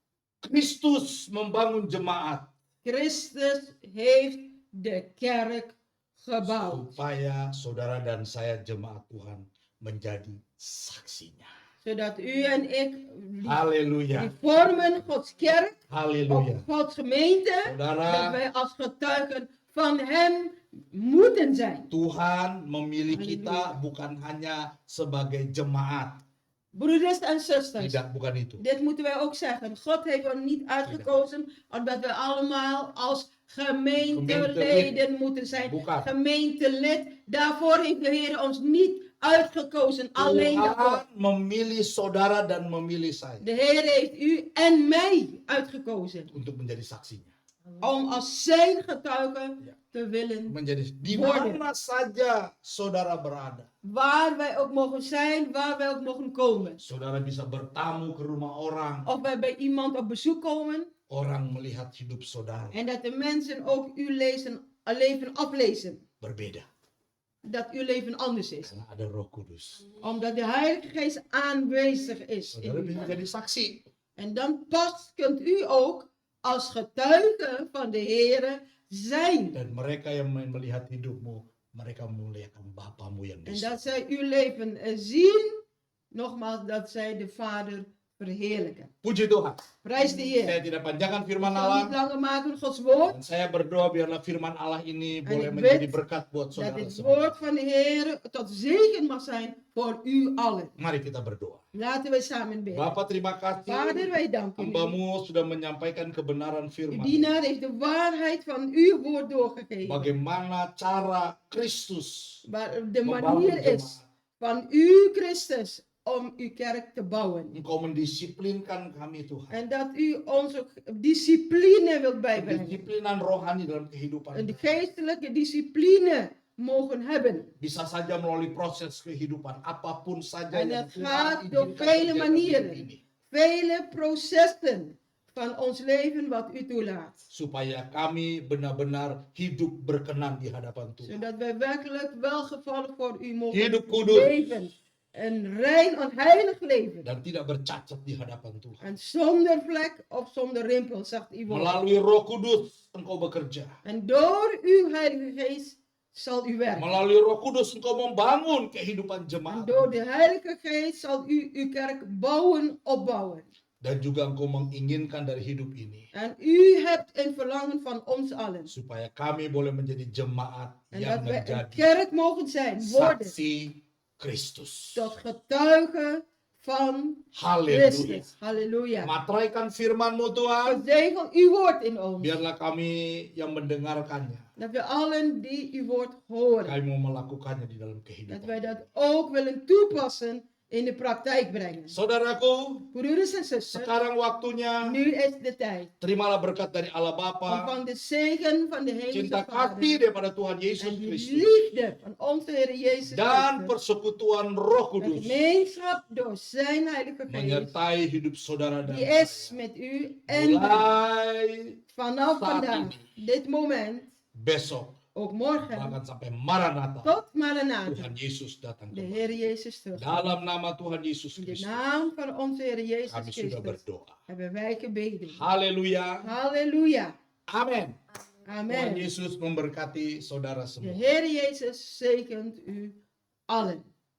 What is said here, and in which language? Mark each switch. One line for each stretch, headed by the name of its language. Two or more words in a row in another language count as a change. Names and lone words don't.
Indonesian: Kristus membangun jemaat
Dutch: Christus heeft de kerk gebouwd.
Indonesian: supaya saudara dan saya jemaat Tuhan menjadi saksinya.
Dutch: Zodat u en ik, die
Indonesian: Haleluya.
Dutch: vormen Gods kerk,
Indonesian: Haleluya.
Dutch: of Gods gemeente, dat
Indonesian: Saudara,
Dutch: wij als getuigen van hem moeten zijn.
Indonesian: Tuhan memilih Haleluya. kita bukan hanya sebagai jemaat.
Dutch: Broeders en zusters,
Indonesian: Tidak, bukan itu.
Dutch: dit moeten wij ook zeggen. God heeft ons niet uitgekozen omdat wij allemaal als gemeenteleden moeten zijn.
Indonesian: Bukan.
Dutch: Gemeentelid, daarvoor heeft de Heer ons niet uitgekozen. Alleen daarvoor.
Indonesian: Tuhan memilih saudara dan memilih saya
Dutch: De Heer heeft u en mij uitgekozen.
Indonesian: untuk menjadi saksinya.
Dutch: Om als zijn getuige Ja. te willen.
Indonesian: Menjadi di
Dutch: Worden.
Indonesian: mana saja saudara berada.
Dutch: Waar wij ook mogen zijn, waar wij ook mogen komen.
Indonesian: Saudara bisa bertamu ke rumah orang.
Dutch: Of wij bij iemand op bezoek komen.
Indonesian: Orang melihat hidup saudara
Dutch: En dat de mensen ook uw leven aflezen.
Indonesian: berbeda.
Dutch: Dat uw leven anders is.
Indonesian: Karena ada Roh Kudus.
Dutch: Omdat de Heilige Geest aanwezig is. in
Indonesian: Saudara
Dutch: uw
Indonesian: bisa
Dutch: hart.
Indonesian: jadi saksi.
Dutch: En dan pas kunt u ook als getuige van de Heer zijn.
Indonesian: Dan mereka yang melihat hidupmu, mereka memuliakan Bapamu yang di
Dutch: En
Indonesian: surga.
Dutch: dat zij uw leven zien. Nogmaals, dat zij de Vader verheerlijken.
Indonesian: Puji Tuhan.
Dutch: Prijs de Heer.
Indonesian: Saya tidak panjangkan
Dutch: Ik
Indonesian: firman
Dutch: zal
Indonesian: Allah.
Dutch: niet langer maken Gods woord.
Indonesian: Dan saya berdoa biarlah firman Allah ini boleh
Dutch: ik
Indonesian: menjadi
Dutch: bid
Indonesian: berkat buat
Dutch: Dat
Indonesian: saudara
Dutch: dit
Indonesian: semua.
Dutch: woord van de Heer tot zegen mag zijn voor u allen.
Indonesian: Mari kita berdoa.
Dutch: Laten wij samen bidden.
Indonesian: Bapak, terima kasih.
Dutch: Vader, wij danken u.
Indonesian: Hambamu sudah menyampaikan kebenaran
Dutch: Uw
Indonesian: firman.
Dutch: dienaar heeft de waarheid van uw woord doorgegeven.
Indonesian: Bagaimana cara Kristus
Dutch: Maar de
Indonesian: membangun
Dutch: manier is
Indonesian: jemaat.
Dutch: van u, Christus, om uw kerk te bouwen.
Indonesian: Engkau mendisiplinkan kami Tuhan.
Dutch: En dat u ons ook discipline wilt bijbrengen.
Indonesian: Kedisiplinan rohani dalam kehidupan.
Dutch: Een geestelijke discipline mogen hebben.
Indonesian: Bisa saja melalui proses kehidupan. Apapun saja
Dutch: En
Indonesian: yang
Dutch: dat
Indonesian: Tuhan
Dutch: gaat door
Indonesian: izinkan
Dutch: vele
Indonesian: terjadi
Dutch: manieren.
Indonesian: dalam hidup ini.
Dutch: Vele processen van ons leven wat u toelaat.
Indonesian: Supaya kami benar-benar hidup berkenan di hadapan Tuhan.
Dutch: Zodat wij werkelijk welgevallig voor u mogen
Indonesian: Hidup kudus.
Dutch: leven. Een rein en heilig leven.
Indonesian: Dan tidak bercacat di hadapan Tuhan.
Dutch: En zonder vlek of zonder rimpel, zegt uw woord.
Indonesian: Melalui Roh Kudus engkau bekerja.
Dutch: En door uw Heilige Geest zal u werken.
Indonesian: Melalui Roh Kudus engkau membangun kehidupan
Dutch: En
Indonesian: jemaat.
Dutch: door de Heilige Geest zal u uw kerk bouwen, opbouwen.
Indonesian: Dan juga engkau menginginkan dari hidup ini.
Dutch: En u hebt een verlangen van ons allen.
Indonesian: Supaya kami boleh menjadi jemaat
Dutch: En
Indonesian: yang
Dutch: dat wij een
Indonesian: menjadi
Dutch: kerk mogen zijn, worden
Indonesian: saksi Kristus.
Dutch: tot getuigen van
Indonesian: Haleluya.
Dutch: Christus. Halleluja.
Indonesian: Matraikan firman-Mu Tuhan.
Dutch: Verzegel uw woord in ons.
Indonesian: Biarlah kami yang mendengarkannya.
Dutch: Dat we allen die uw woord horen.
Indonesian: Kami mau melakukannya di dalam
Dutch: Dat
Indonesian: kehidupan.
Dutch: wij dat ook willen toepassen in de praktijk brengen.
Indonesian: Saudaraku,
Dutch: Broeders en zusters,
Indonesian: sekarang waktunya.
Dutch: nu is de tijd.
Indonesian: Terimalah berkat dari Allah Bapa.
Dutch: Ontvang de zegen van de
Indonesian: Cinta
Dutch: Hemelse
Indonesian: kasih
Dutch: Vader.
Indonesian: daripada Tuhan Yesus
Dutch: En die
Indonesian: Kristus.
Dutch: liefde van onze Heer Jezus
Indonesian: Dan
Dutch: Christus.
Indonesian: persekutuan Roh
Dutch: De
Indonesian: Kudus
Dutch: gemeenschap door zijn Heilige Geest.
Indonesian: menyertai hidup saudara dan
Dutch: Die is
Indonesian: saya.
Dutch: met u en
Indonesian: Mulai
Dutch: vanaf
Indonesian: saat
Dutch: vandaag, dit moment,
Indonesian: besok,
Dutch: ook morgen,
Indonesian: bahkan sampai Maranatha,
Dutch: tot Maranatha,
Indonesian: Tuhan Yesus datang
Dutch: de
Indonesian: kembali.
Dutch: Heer Jezus terug.
Indonesian: Dalam nama Tuhan Yesus
Dutch: In de
Indonesian: Kristus,
Dutch: naam van onze Heer Jezus
Indonesian: kami sudah
Dutch: Christus
Indonesian: berdoa.
Dutch: hebben wij gebeden.
Indonesian: Haleluya.
Dutch: Halleluja.
Indonesian: Amin. Tuhan
Dutch: Amen.
Indonesian: Yesus memberkati saudara
Dutch: De
Indonesian: semua.
Dutch: Heer Jezus zegent u allen.